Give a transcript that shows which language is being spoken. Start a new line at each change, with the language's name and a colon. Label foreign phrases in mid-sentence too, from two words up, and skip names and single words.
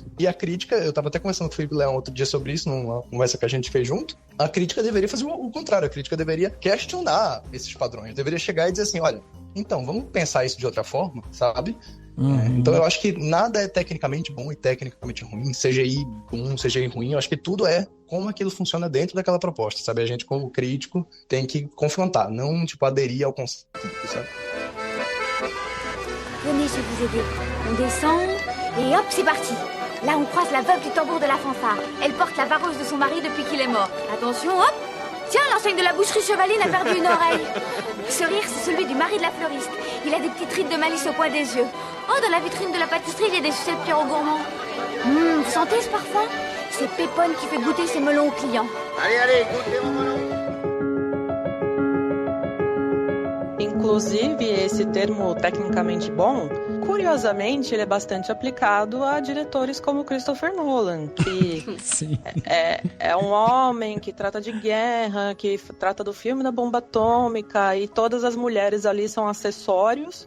Portuguese: E a crítica, eu estava até conversando com o Felipe Leão outro dia sobre isso, numa conversa que a gente fez junto, a crítica deveria fazer o contrário, a crítica deveria questionar esses padrões, deveria chegar e dizer assim, olha, então, vamos pensar isso de outra forma, sabe? Então eu acho que nada é tecnicamente bom e tecnicamente ruim, CGI bom, CGI ruim, eu acho que tudo é como aquilo funciona dentro daquela proposta, sabe? A gente, como crítico, tem que confrontar, não, aderir ao conceito, sabe?
French: Venez, je vais vous aider. On descend et hop, c'est parti. Là, on croise la veuve du tambour de la fanfare. Elle porte la vareuse de son mari depuis qu'il est mort. Attention, hop! Tiens, l'enseigne de la boucherie Chevaline a perdu une oreille. Ce rire, c'est celui du mari de la fleuriste. Il a des petites rides de malice au coin des yeux. Oh, dans la vitrine de la pâtisserie, il y a des sucettes Pierrot Gourmand. Vous sentez ce parfum? C'est Pépone qui fait goûter ses melons aux clients. Allez, goûtez mon melon.
Portuguese: Inclusive, esse termo tecnicamente bom, curiosamente, ele é bastante aplicado a diretores como Christopher Nolan, que é um homem que trata de guerra, que trata do filme da bomba atômica, e todas as mulheres ali são acessórios.